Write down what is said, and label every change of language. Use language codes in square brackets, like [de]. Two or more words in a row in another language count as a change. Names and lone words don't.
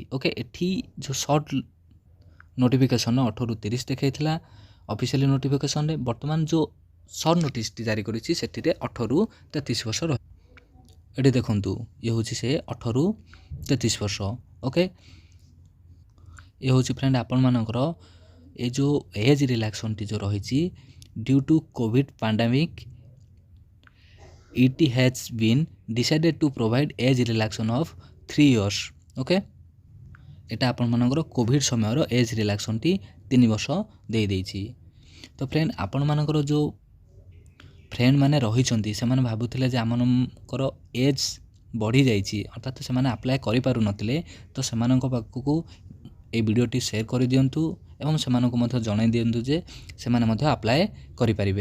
[or] ଓକେ, ଏଠି ଯେଉଁ [en] short notification [or] 18ରୁ 30 ଦେଖାଇଥିଲା [en] officially notification, [or] ବର୍ତ୍ତମାନ ଯେଉଁ [en] short notice [or] ଜାରି କରିଛି ସେଥିରେ 18ରୁ 33 ବର୍ଷ ରହ। ଏଠି ଦେଖନ୍ତୁ ଇଏ ହେଉଛି ସେ 18ରୁ 33 ବର୍ଷ। ଓକେ, ଇଏ ହେଉଛି ଫ୍ରେଣ୍ଡ ଆପଣମାନଙ୍କର ଏ ଯେଉଁ [en] age relaxation [or] ଯେଉଁ ରହିଛି [en] due to covid pandemic it has been decided to provide age relaxation of 3 years। [or] ଓକେ, ଏଇଟା ଆପଣମାନଙ୍କର କୋଭିଡ଼ ସମୟର [en] age relaxation [or] 3 ବର୍ଷ ଦେଇଛି। ତ ଫ୍ରେଣ୍ଡ ଆପଣମାନଙ୍କର ଯେଉଁ ଫ୍ରେଣ୍ଡ ମାନେ ରହିଛନ୍ତି ସେମାନେ ଭାବୁଥିଲେ ଯେ ଆମମାନଙ୍କର ଏଜ୍ ବଢ଼ିଯାଇଛି ଅର୍ଥାତ୍ ସେମାନେ ଆପ୍ଲାଏ କରିପାରୁନଥିଲେ, ତ ସେମାନଙ୍କ ପାଖକୁ এই ଭିଡ଼ିଓଟି ସେୟାର କରିଦିଅନ୍ତୁ ଏବଂ ସେମାନଙ୍କୁ ମଧ୍ୟ ଜଣାଇ ଦିଅନ୍ତୁ ଯେ ସେମାନେ ମଧ୍ୟ ଆପ୍ଲାଏ କରିପାରିବେ।